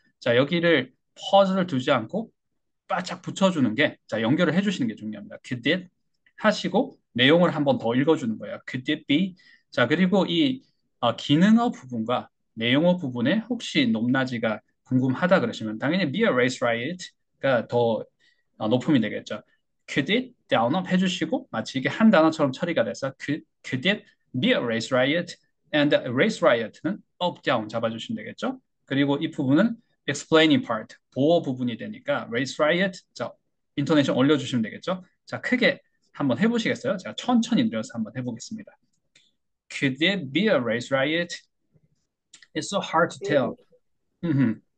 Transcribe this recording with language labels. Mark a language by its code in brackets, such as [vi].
[ko] 자, 여기를 퍼즐을 두지 않고 바짝 붙여주는 게, 자, 연결을 해주시는 게 중요합니다. [en] Could it [ko] 하시고 내용을 한번 더 읽어주는 거예요. [en] Could it be? [ko] 자, 그리고 이 기능어 부분과 내용어 부분에 혹시 높낮이가 궁금하다 그러시면 당연히 [en] be a race riot [ko] 가 더 높음이 되겠죠. [en] Could it down up [ko] 해주시고 마치 이게 한 단어처럼 처리가 돼서 [en] could it be a race riot? And a race riot는 up down [ko] 잡아주시면 되겠죠. 그리고 이 부분은 [en] explaining part [ko] 보어 부분이 되니까 race riot 자 인토네이션 올려주시면 되겠죠. 자 크게 한번 해보시겠어요? 제가 천천히 늘려서 한번 해보겠습니다. [en] Could it be a race riot? It's so hard to tell. Mhm.